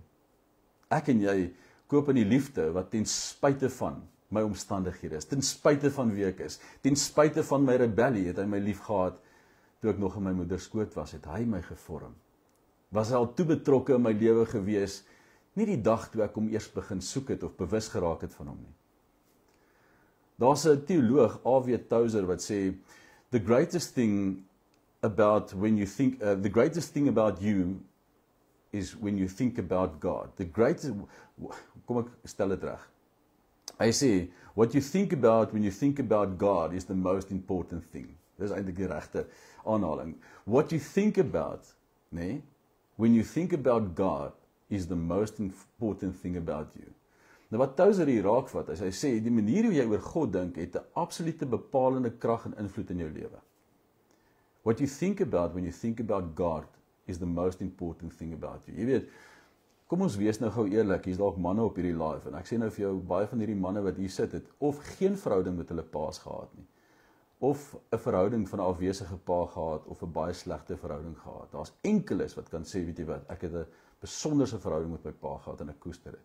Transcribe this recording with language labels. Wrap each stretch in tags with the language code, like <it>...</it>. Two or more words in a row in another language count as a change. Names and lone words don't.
<af>Ek en jy koop in die liefde wat ten spyte van my omstandighede is, ten spyte van wie ek is, ten spyte van my rebellie, het hy my lief gehad toe ek nog in my moeder skoot was, het hy my gevorm. Was hy al toe betrokke in my lewe gewees, nie die dag toe ek hom eers begin soek het of bewus geraak het van hom nie. Daar's 'n teoloog, A.W. Tozer, wat sê,</af> <en>the greatest thing about you is when you think about God.</en> <af>Kom ek stel dit reg. Hy sê,</af> <en>what you think about when you think about God is the most important thing.</en> <af>Dis eintlik die regte aanhaling.</af> <en>What you think about, when you think about God is the most important thing about you.</en> <af>Nou wat Tozer hier raakvat, is hy sê, die manier hoe jy oor God dink, het 'n absolute bepalende krag en invloed in jou lewe.</af> <en>What you think about when you think about God is the most important thing about you.</en> <af>Jy weet, kom ons wees nou gou eerlik, hier's dalk manne op hierdie live, en ek sê nou vir jou, baie van hierdie manne wat hier sit, het of geen verhouding met hulle paas gehad nie, of 'n verhouding van 'n afwesige pa gehad, of 'n baie slegte verhouding gehad. Daar's enkeles wat kan sê, weet jy wat, ek het 'n besonderse verhouding met my pa gehad, en ek koester dit.</af>